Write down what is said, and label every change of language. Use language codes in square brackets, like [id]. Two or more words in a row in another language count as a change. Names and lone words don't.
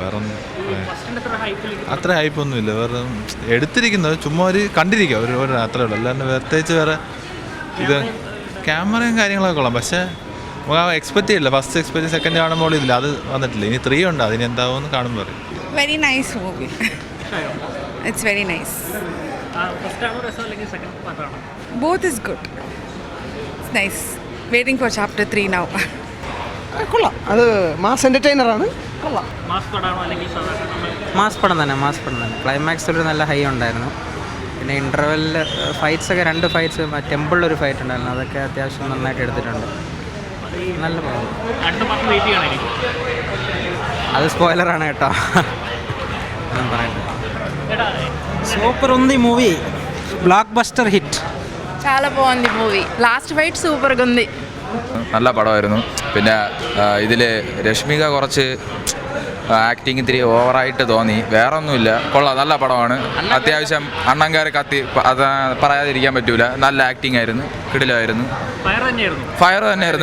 [ml] വേറെ ഒന്നും അത്ര ഹൈപ്പൊന്നുമില്ല. വേറെ എടുത്തിരിക്കുന്നത് ചുമ്മാ ഒരു കണ്ടിരിക്കുക ഒരു അത്രേ ഉള്ളൂ. അല്ലാണ്ട് പ്രത്യേകിച്ച് വേറെ ഇത് ക്യാമറയും കാര്യങ്ങളൊക്കെ കൊള്ളാം. പക്ഷേ നമുക്ക് എക്സ്പെക്റ്റ് ചെയ്യില്ല. ഫസ്റ്റ് എക്സ്പെക്റ്റ് സെക്കൻഡ് കാണുമ്പോൾ ഇതില്ല, അത് വന്നിട്ടില്ല. ഇനി 3 ഉണ്ട്, അതിന് എന്താവുമെന്ന് കാണുമ്പോൾ പറയും. [en] very nice movie. it's very nice. both is good. It's nice. Waiting for chapter 3 now. [ml] കൊള്ളാം. അത് [en] mass entertainer. [ml] കൊള്ളാം. മാസ് പടം തന്നെ. ക്ലൈമാക്സിൽ ഒരു നല്ല ഹൈ ഉണ്ടായിരുന്നു. പിന്നെ ഇൻ്റർവെല്ലിൽ ഫൈറ്റ്സൊക്കെ 2 ഫൈറ്റ്സ്, ടെമ്പിളിലൊരു ഫൈറ്റ് ഉണ്ടായിരുന്നു. അതൊക്കെ അത്യാവശ്യം നന്നായിട്ട് എടുത്തിട്ടുണ്ട്. നല്ല പടം. അത് స్పాయిలర్ കേട്ടോ. [te] సూపర్ ఉంది మూవీ. [en] blockbuster hit. [te] చాలా బాగుంది మూవీ. [en] last fight [te] సూపర్గా ఉంది. [ml] നല്ല പടമായിരുന്നു. പിന്നെ ഇതിൽ രശ്മിക കുറച്ച് ആക്ടിങ് ഇത്തിരി ഓവറായിട്ട് തോന്നി. വേറെ ഒന്നുമില്ല, കൊള്ളാം. നല്ല പടമാണ്. അത്യാവശ്യം അണ്ണങ്കാരെ കത്തി അത് പറയാതിരിക്കാൻ പറ്റൂല. നല്ല ആക്ടിങ് ആയിരുന്നു, കിടിലമായിരുന്നു. ഫയർ തന്നെയായിരുന്നു.